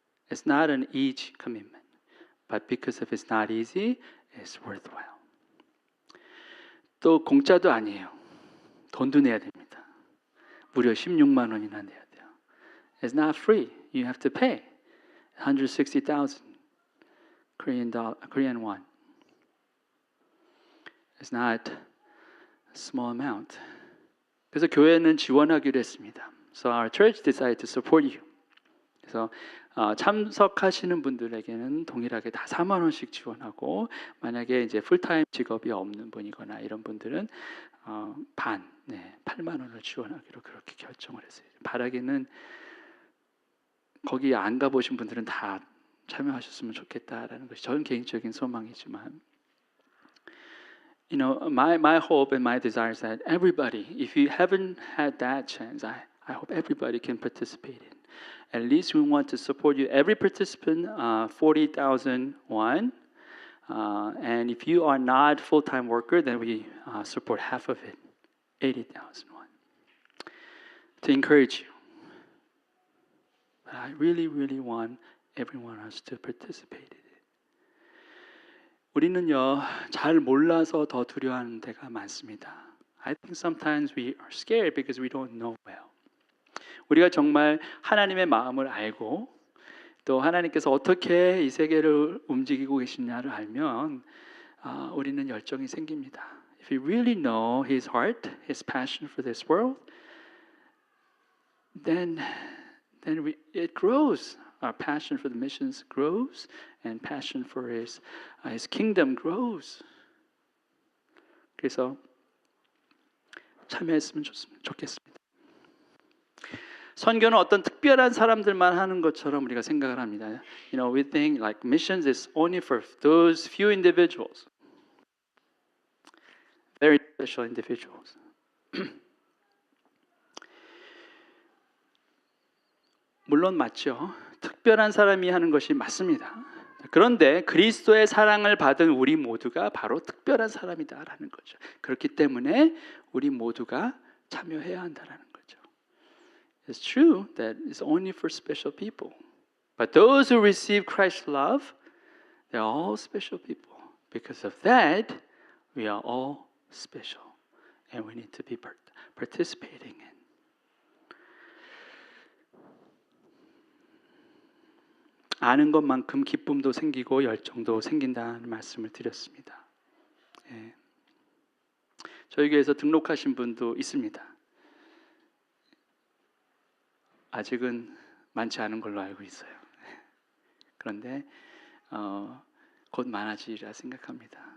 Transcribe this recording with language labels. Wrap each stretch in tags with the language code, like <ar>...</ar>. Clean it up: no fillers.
<en>It's not an easy commitment, but because of it's not easy, it's worthwhile.</en> <ko>또 공짜도 아니에요. 돈도 내야 됩니다. 무려 16만 원이나 내야 돼요.</ko> <en>It's not free. You have to pay 160,000 Korean won. It's not a small amount.</en> <ko>그래서 교회는 지원하기로 했습니다.</ko> <en>So our church decided to support you.</en> <ko>그래서 참석하시는 분들에게는 동일하게 다 4만 원씩 지원하고 만약에 이제 풀타임 직업이 없는 분이거나 이런 분들은 반, 8만 원을 지원하기로 그렇게 결정을 했어요. 바라기는 거기 안 가보신 분들은 다 참여하셨으면 좋겠다라는 것이 저는 개인적인 소망이지만</ko> <en>You know, my hope and my desire is that everybody, if you haven't had that chance, I hope everybody can participate in. At least we want to support you. Every participant, 40,000 won. And if you are not full-time worker, then we support half of it, 80,000 won. To encourage you. But I really, really want everyone else to participate in it.</en> <ko>우리는요, 잘 몰라서 더 두려워하는 데가 많습니다.</ko> <en>I think sometimes we are scared because we don't know well.</en> <ko>우리가 정말 하나님의 마음을 알고 또 하나님께서 어떻게 이 세계를 움직이고 계시냐를 알면 우리는 열정이 생깁니다.</ko> <en>If we really know His heart, His passion for this world, then it grows. Our passion for the missions grows, and passion for His kingdom grows.</en> <ko>그래서 참여했으면 좋겠습니다. 선교는 어떤 특별한 사람들만 하는 것처럼 우리가 생각을 합니다.</ko> <en>You know, we think like missions is only for those few individuals, very special individuals.</en> <ko>물론 맞죠. 특별한 사람이 하는 것이 맞습니다. 그런데 그리스도의 사랑을 받은 우리 모두가 바로 특별한 사람이다라는 거죠. 그렇기 때문에 우리 모두가 참여해야 한다라는 거죠.</ko> <en>It's true that it's only for special people. But those who receive Christ's love, they're all special people. Because of that, we are all special. And we need to be participating in.</en> <ko>아는 것만큼 기쁨도 생기고 열정도 생긴다는 말씀을 드렸습니다. 예. 저희 교회에서 등록하신 분도 있습니다. 아직은 많지 않은 걸로 알고 있어요. 그런데 곧 많아지리라 생각합니다.</ko>